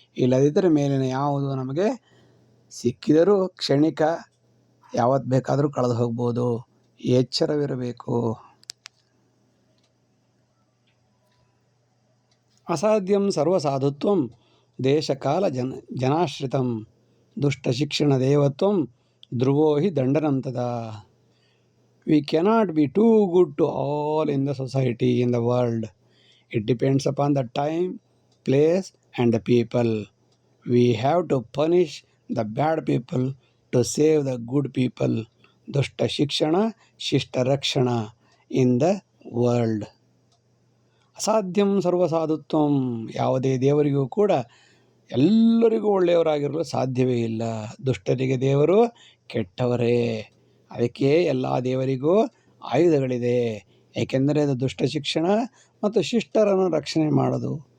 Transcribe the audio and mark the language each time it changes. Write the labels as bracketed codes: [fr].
[kn] ಇಲ್ಲದಿದ್ದರೆ ಮೇಲಿನ ಯಾವುದು ನಮಗೆ ಸಿಕ್ಕಿದರೂ ಕ್ಷಣಿಕ, ಯಾವತ್ತು ಬೇಕಾದರೂ ಕಳೆದು ಹೋಗ್ಬೋದು. ಎಚ್ಚರವಿರಬೇಕು. [sa] ಅಸಾಧ್ಯಂ ಸರ್ವಸಾಧುತ್ವಂ ದೇಶಕಾಲ ಜನಾಶ್ರಿತಂ ದುಷ್ಟಶಿಕ್ಷಣ ದೇವತ್ವಂ ಧ್ರುವೋ ಹಿ ದಂಡನಂ ತದಾ. [en] We cannot be too good to all in the society, in the world. It depends upon the time, place and the people. We have to punish the bad people to save the good people. [sa] Dushta shikshana, shishta rakshana [en] in the world. [sa] ಅಸಾಧ್ಯಂ ಸರ್ವಸಾಧುತ್ವಂ. [kn] ಯಾವುದೇ ದೇವರಿಗೂ ಕೂಡ ಎಲ್ಲರಿಗೂ ಒಳ್ಳೆಯವರಾಗಿರಲು ಸಾಧ್ಯವೇ ಇಲ್ಲ. ದುಷ್ಟರಿಗೆ ದೇವರು ಕೆಟ್ಟವರೇ. ಅದಕ್ಕೆ ಎಲ್ಲ ದೇವರಿಗೂ ಆಯುಧಗಳಿದೆ. ಏಕೆಂದರೆ ಅದು ದುಷ್ಟ ಶಿಕ್ಷಣ ಮತ್ತು ಶಿಷ್ಟರನ್ನು ರಕ್ಷಣೆ ಮಾಡೋದು.